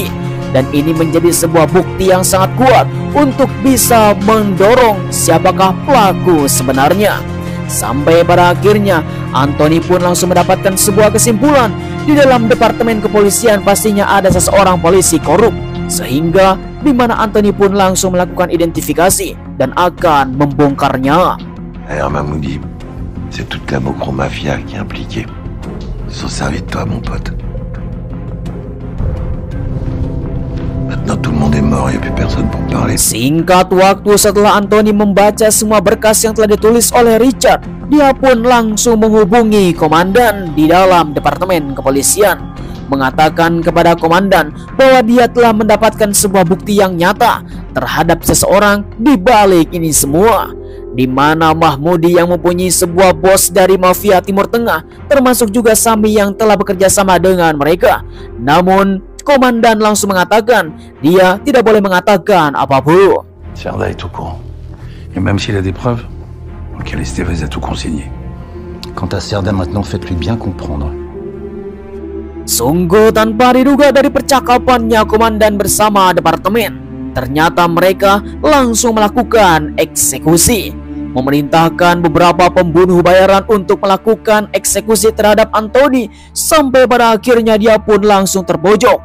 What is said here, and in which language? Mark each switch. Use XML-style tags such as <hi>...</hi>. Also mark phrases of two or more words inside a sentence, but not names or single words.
<id>Dan ini menjadi sebuah bukti yang sangat kuat untuk bisa mendorong siapakah pelaku sebenarnya. Sampai pada akhirnya Anthony pun langsung mendapatkan sebuah kesimpulan, di dalam departemen kepolisian pastinya ada seseorang polisi korup, sehingga di mana Anthony pun langsung melakukan identifikasi dan akan membongkarnya.</id> <fr>Alors Mahmoudi, c'est toute la Mokro Mafia qui est impliquée. Ils sont servis de toi, mon pote. Maintenant tout le monde est mort, il n'y a plus personne pour parler.</fr> <id>Singkat waktu setelah Anthony membaca semua berkas yang telah ditulis oleh Richard, dia pun langsung menghubungi komandan di dalam departemen kepolisian, mengatakan kepada komandan bahwa dia telah mendapatkan sebuah bukti yang nyata terhadap seseorang di balik ini semua, di mana Mahmudi yang mempunyai sebuah bos dari mafia Timur Tengah, termasuk juga Sami yang telah bekerja sama dengan mereka. Namun komandan langsung mengatakan dia tidak boleh mengatakan apapun.</id> <fr>Serda est au courant. Et même s'il a des preuves, auquel Estevez a tout consigné. Quant à Serda maintenant, faites-lui bien comprendre.</fr> <id>Sungguh tanpa diduga dari percakapannya komandan bersama departemen, ternyata mereka langsung melakukan eksekusi, memerintahkan beberapa pembunuh bayaran untuk melakukan eksekusi terhadap Anthony, sampai pada akhirnya dia pun langsung terpojok.</id>